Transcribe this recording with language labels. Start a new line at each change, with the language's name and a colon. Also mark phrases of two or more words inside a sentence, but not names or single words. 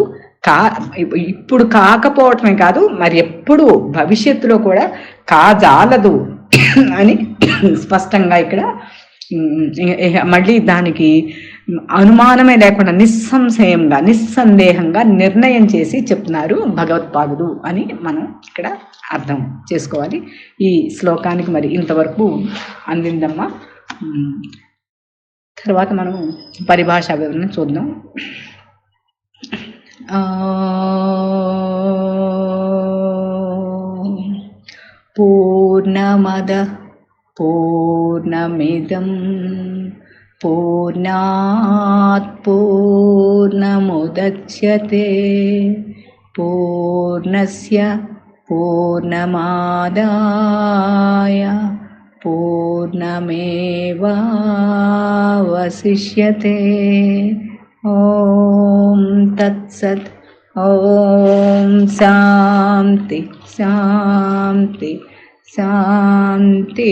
Telugu: ఇప్పుడు కాకపోవటమే కాదు, మరి ఎప్పుడు భవిష్యత్తులో కూడా కాజాలదు అని స్పష్టంగా ఇక్కడ మళ్ళీ దానికి అనుమానమే లేకుండా నిస్సందేహంగా నిర్ణయం చేసి చెప్తున్నారు భగవత్పాదుడు అని మనం ఇక్కడ అర్థం చేసుకోవాలి. ఈ శ్లోకానికి మరి ఇంతవరకు అందిందమ్మా. తర్వాత మనం పరిభాషా వివరణ చూద్దాం.
Sanskrit: పూర్ణమద పూర్ణమిదం పూర్ణాత్ పూర్ణముదచ్యతే పూర్ణస్య పూర్ణమాదాయ పూర్ణమేవావశిష్యతే. ఓం తత్సత్. ఓం శాంతి శాంతి శాంతి.